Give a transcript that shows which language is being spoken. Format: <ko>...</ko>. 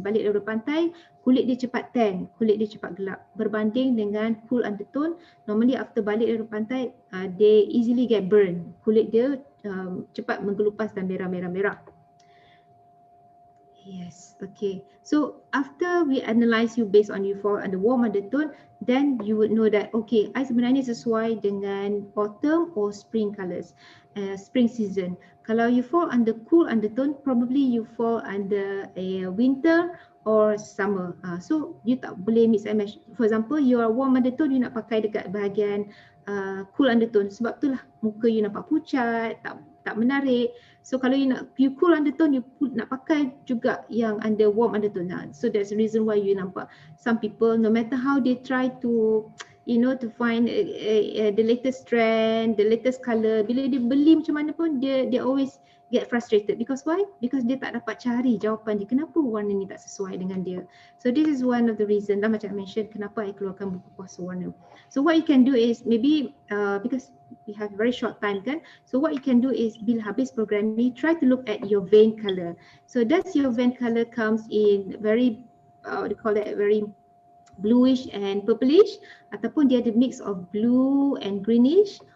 <ms>Balik dari pantai, kulit dia cepat tan, kulit dia cepat gelap. Berbanding dengan</ms> <en>cool undertone, normally after</en> <ms>balik dari pantai,</ms> <en>they easily get burn.</en> <ms>Kulit dia cepat menggelupas dan merah-merah.</ms> <en>Yes, okay. So after we analyze you based on you fall under warm undertone, then you would know that okay, I sebenarnya sesuai dengan autumn or spring colours, spring season. Kalau you fall under cool undertone, probably you fall under a winter or summer. So you tak boleh mix and match. For example, you are warm undertone, you nak pakai</en> <ms>dekat bahagian</ms> <en>cool undertone.</en> <ms>Sebab itulah muka you nampak pucat, tak menarik.</ms> <en>So kalau you cool undertone, you</en> <ms>nak pakai juga yang</ms> <en>under warm undertone. So that's the reason why you nampak some people, no matter how they try to to find the latest trend, the latest colour,</en> <ms>bila dia beli macam mana pun</ms> <en>they always get frustrated. Because why?</en> <ms>Because dia tak dapat cari jawapan dia, kenapa warna ni tak sesuai dengan dia.</ms> <en>So this is one of the reason lah, macam I mentioned,</en> <ms>kenapa I keluarkan buku kuasa warna.</ms> <en>So what you can do is maybe because we have very short time kan, so what you can do is</en> <ms>bila habis program ni,</ms> <en>try to look at your vein colour. So does your vein colour comes in very what do you call that, very bluish and purplish,</en> <ms>ataupun dia ada</ms> <en>mix of blue and greenish,</en>